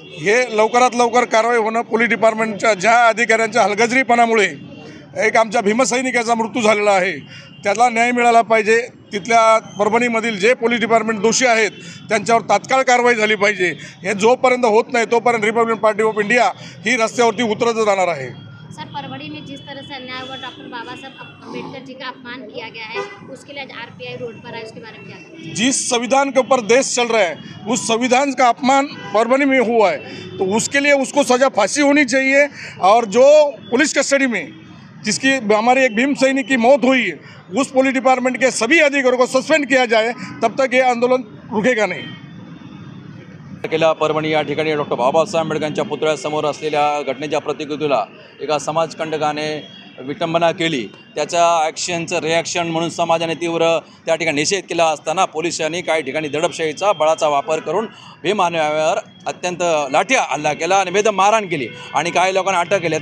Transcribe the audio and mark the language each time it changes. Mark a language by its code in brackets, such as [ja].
[mr] हे लवकरात लवकर कारवाई होणं. पोलीस डिपार्टमेंटच्या ज्या अधिकाऱ्यांच्या हलगर्जीपणामुळे एक आमच्या भीमसैनिकाचा मृत्यू झालेला आहे, त्याला न्याय मिळाला पाहिजे. तिथल्या परभणीमधील जे पोलीस डिपार्टमेंट दोषी आहेत त्यांच्यावर तात्काळ कारवाई झाली पाहिजे. हे जोपर्यंत होत नाही तोपर्यंत रिपब्लिकन पार्टी ऑफ इंडिया ही रस्त्यावरती उतरत जाणार आहे. [hi] सर, परभणी में जिस तरह से अन्याय हुआ, डॉक्टर बाबा साहब अम्बेडकर जी का अपमान किया गया है, उसके लिए आज आरपीआई रोड पर है, उसके बारे में क्या कहेंगे? जिस संविधान के ऊपर देश चल रहा है उस संविधान का अपमान परभणी में हुआ है, तो उसके लिए उसको सज़ा फांसी होनी चाहिए. और जो पुलिस कस्टडी में जिसकी हमारी एक भीम सैनिक की मौत हुई है, उस पुलिस डिपार्टमेंट के सभी अधिकारियों को सस्पेंड किया जाए, तब तक ये आंदोलन रुकेगा नहीं. [mr] केला परभणी या ठिकाणी डॉक्टर बाबासाहेब आंबेडकरांच्या पुतळ्यासमोर असलेल्या घटनेच्या प्रतिकृतीला एका समाजकंटकाने विटंबना केली. त्याच्या ॲक्शनचं रिॲक्शन म्हणून समाजाने तीव्र त्या ठिकाणी निषेध केला असताना पोलिसांनी काही ठिकाणी दडपशाहीचा बळाचा वापर करून भीमान्वयावर अत्यंत लाठी हल्ला केला आणि बेदम मारहाण केली आणि काही लोकांना अटक केली.